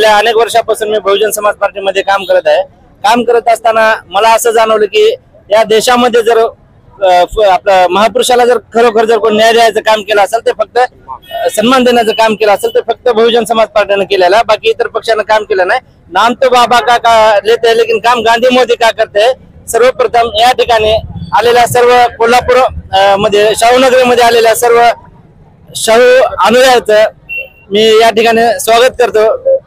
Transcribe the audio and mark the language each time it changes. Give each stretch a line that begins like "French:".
Marathi: गेल्या अनेक वर्षापासून मी बहुजन समाज पार्टीमध्ये काम करत आहे. काम करत असताना मला असं जाणवलं की या देशामध्ये जर आपल्या महापुरुषाला जर खरोखर जर कोण न्याय द्यायचं काम केलं असेल, ते फक्त सन्मान देण्याचं काम केलं असेल, ते फक्त बहुजन समाज पार्टीने केलेलं आहे. बाकी इतर पक्षानं काम केलं नाही.
Hindi: नाम तो बाबा का लेते हैं लेकिन काम गांधी मोदी का करते हैं.
Marathi: सर्वप्रथम या ठिकाणी आलेल्या सर्व कोल्हापूर मध्ये शाहूनगरी मध्ये आलेल्या सर्व शाहू अनुयायांचं मी या ठिकाणी स्वागत करतो.